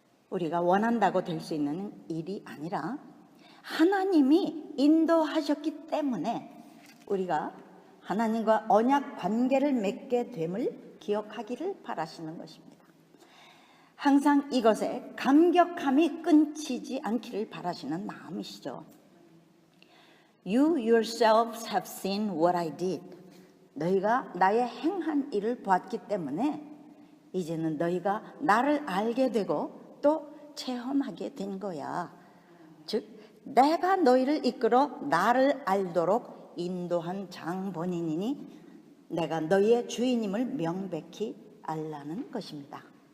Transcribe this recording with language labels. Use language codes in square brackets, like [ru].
[ko] 우리가 원한다고 될 수 있는 일이 아니라 하나님이 인도하셨기 때문에 우리가 하나님과 언약 관계를 맺게 됨을 기억하기를 바라시는 것입니다. 항상 이것에 감격함이 끊이지 않기를 바라시는 마음이시죠. [en] You yourselves have seen what I did. [ko] 너희가 나의 행한 일을 보았기 때문에 이제는 너희가 나를 알게 되고 또 체험하게 된 거야. 즉 내가 너희를 이끌어 나를 알도록 인도한 장본인이니 내가 너희의 주인임을 명백히 알라는 것입니다.